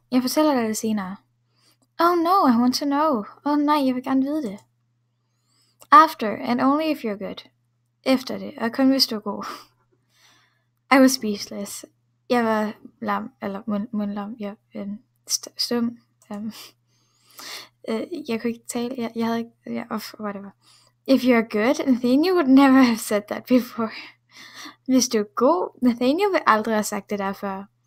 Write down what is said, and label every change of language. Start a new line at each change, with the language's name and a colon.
Danish: Jeg fortæller dig det senere.
English: Oh no, I want to know.
Danish: Nej, jeg vil gerne vide det.
English: After, and only if you're good.
Danish: Efter det, og kun hvis du er god.
English: I was speechless.
Danish: Jeg var lam, eller mundlam. Jeg stum. Jeg kunne ikke tale. Jeg havde ikke. Whatever.
English: If you're good, Nathaniel would never have said that before.
Danish: Hvis du er god, Nathaniel vil aldrig have sagt det der før.